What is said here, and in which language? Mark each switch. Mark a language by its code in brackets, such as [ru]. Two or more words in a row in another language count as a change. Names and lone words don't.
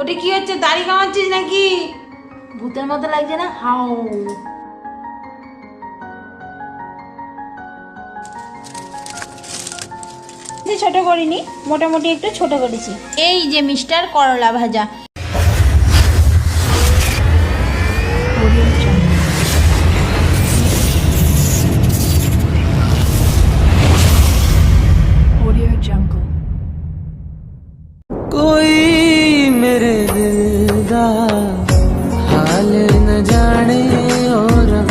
[bn] এটা কি হচ্ছে, দাড়ি কামাচ্ছিস নাকি? ভূতের মতো লাগছে না? হাও ছোট করিনি, মোটামুটি একটু ছোট করেছি। এই যে মিস্টার করলা ভাজা। [pa] ਕੋਈ ਮੇਰੇ ਦਿਲ ਦਾ ਹਾਲ ਨ ਜਾਨੇ ਔਰ